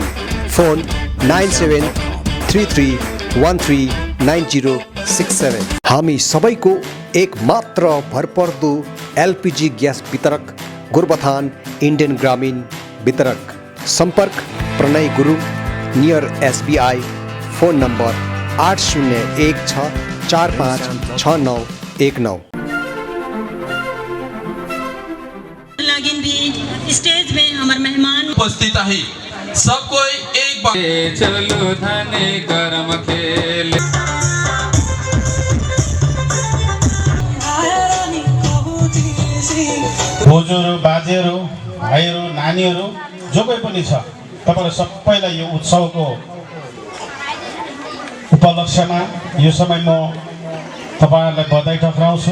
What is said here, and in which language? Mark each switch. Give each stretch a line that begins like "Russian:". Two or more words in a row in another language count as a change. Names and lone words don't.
Nepali: फोन 9733139067। हामी सबैको एक मात्र भरपर्दो एलपीजी ग्यास वितरक गोरुबथान इन्डियन ग्रामीण वितरक। सम्पर्क प्रणय गुरुङ नियर एसबीआई। फोन नम्बर 8016456919।
Hindi: स्टेज में हमारे मेहमान उपस्थित है। सब कोई एक बार चलो धने करम खेल।
Nepali: बोजूहरू, बाजेहरू, भाइहरू, नानीहरू जो कोही पनि छ, तपाईहरु सबैलाई यो उत्सवको उपलक्ष्यमा यो समय म तपाईहरुलाई बधाई टक्राउँछु।